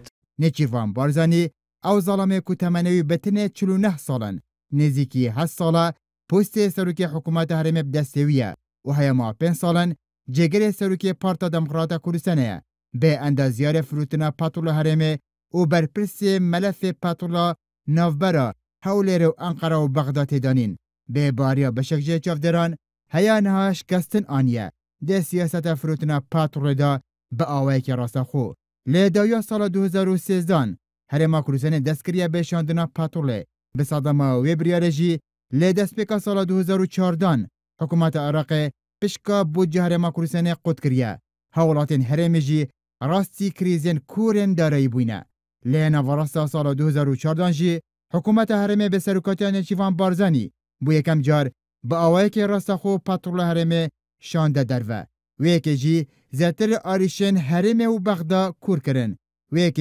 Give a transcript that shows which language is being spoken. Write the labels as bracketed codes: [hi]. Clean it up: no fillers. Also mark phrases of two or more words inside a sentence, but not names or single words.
[ku] نێچیوان بارزانی ئەو زاڵامێ کو تەمەنەوی بەتنێ 49 ساڵن نزیکی 8 ساڵە پۆستێ سەرۆکی حکوومەتە هەرێمێ بدەستێویە و هەیەما 5 ساڵن جێگەرێ سەرۆکی پارتا دەموکراتە کوردستانەیە بێ ئەندازیارە فروتنە پاتوڵە هەرێمێ و بەرپرسێ مەلەفێ پاتوڵە ناوبەرە هەولێرە و ئەنقەرە و بەغدا تێدانین بێ باریە بەشێک جێ چاودێران هەیانها شکەستن ئانیە دێ سیاسەتە فروتنە پاتوڵێدا بە ئاوەیەکی ڕاستەخۆ لێ داویا ساڵە 2013 هەرێما کوردستان دەستکریە بێشاندنا پاتوڵێ بە سەدەما وێ بریارەژی لێ دەستپێکە ساڵە 2014 حکوومەتە عێراقێ پشکا بودجە هەرێما کوردستانê قوت kiriye هاوڵاتên herêmê jî rastî krîzên kûrên darayî bûne lê navarasta sala 2014 jî hikûmeta herêmê bi serokatiya Nêçîvan Barzanî bû yekem car bi awayekê rastaxo patrola herêmê şande derve wêyekê jî zêtir arîşên herêmê û Bexda kûr kirin wêyekê